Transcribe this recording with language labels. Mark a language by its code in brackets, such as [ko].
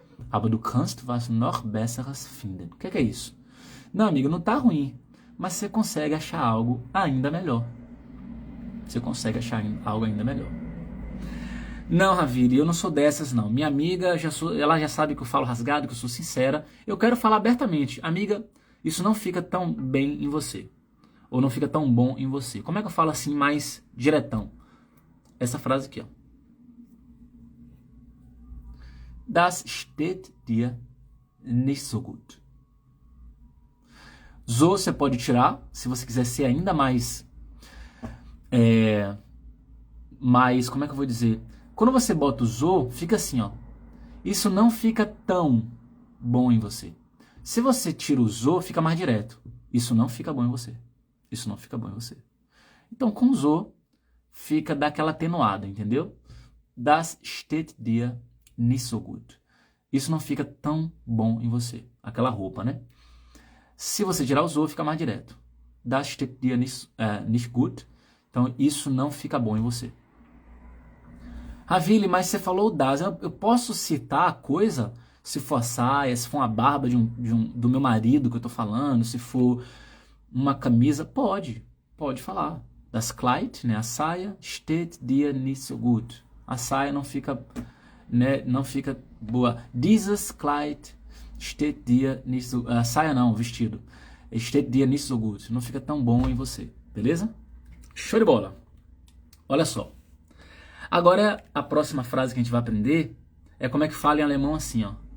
[de] Aber du kannst was noch Besseres finden. [pt] O que é isso? Não, amiga, não tá ruim, mas você consegue achar algo ainda melhor. Você consegue achar algo ainda melhor. Não, Raviri, eu não sou dessas, não. Minha amiga, ela já sabe que eu falo rasgado, que eu sou sincera. Eu quero falar abertamente. Amiga, isso não fica tão bem em você. Ou não fica tão bom em você. Como é que eu falo assim mais diretão? Essa frase aqui, ó. [de] Das steht dir nicht so gut. [pt] So você pode tirar, se você quiser ser ainda mais, como é que eu vou dizer? Quando você bota o so, fica assim, ó. Isso não fica tão bom em você. Se você tira o so, fica mais direto. Isso não fica bom em você. Isso não fica bom em você. Então, com o so, fica daquela atenuada, entendeu? [de] Das steht dir nicht so gut. [pt] Isso não fica tão bom em você. Aquela roupa, né? Se você tirar o so, fica mais direto. [de] Das steht dir nicht gut. [pt] Então, isso não fica bom em você. Ravili, mas você falou das. Eu posso citar a coisa, se for a saia, se for uma barba do meu marido que eu tô falando, se for uma camisa, pode falar. [de] Das Kleid, [pt] né, a saia, [de] steht dir nicht so gut. [pt] A saia não fica, né, não fica boa. [de] Dieses Kleid steht dir nicht so, [pt] a saia não, o vestido. [de] Steht dir nicht so gut. [pt] Não fica tão bom em você, beleza? Show de bola. Olha só. Agora, a próxima frase que a gente vai aprender é como é que fala em alemão assim, ó.